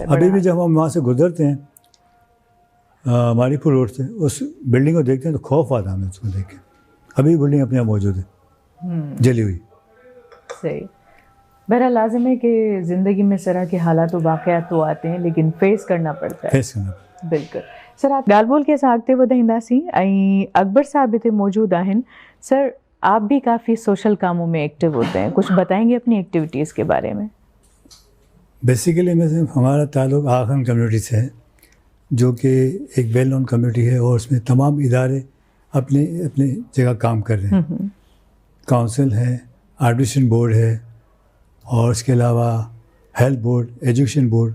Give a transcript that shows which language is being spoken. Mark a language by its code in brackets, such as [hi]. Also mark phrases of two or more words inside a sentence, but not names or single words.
[ur] ابھی بھی جب ہم وہاں سے گزرتے ہیں ماری پور روڈ سے، اس بلڈنگ کو دیکھتے ہیں تو خوف آتا ہے ہمیں اس کو دیکھ کے. ابھی بلڈنگ اپنے یہاں موجود ہے جلی ہوئی. صحیح. بہرحال لازم ہے کہ زندگی میں اس طرح کے حالات و واقعات تو آتے ہیں لیکن فیس کرنا پڑتا ہے. بالکل. سر آپ [sd] ॻाल्हि ॿोल के असां अॻिते वधाईंदासीं. ऐं अकबर साहब हिते मौजूद आहिनि. [ur] سر آپ بھی کافی سوشل کاموں میں ایکٹو ہوتے ہیں، کچھ بتائیں گے اپنی ایکٹیویٹیز کے بارے میں? بیسیکلی میں ہمارا تعلق آخان کمیونٹی سے ہے، جو کہ ایک [en] well known community [ur] ہے، اور اس میں تمام ادارے اپنے اپنے جگہ کام کر رہے ہیں. کونسل ہے، [en] arbitration board [ur] ہے، اور اس کے علاوہ [en] health board, education board.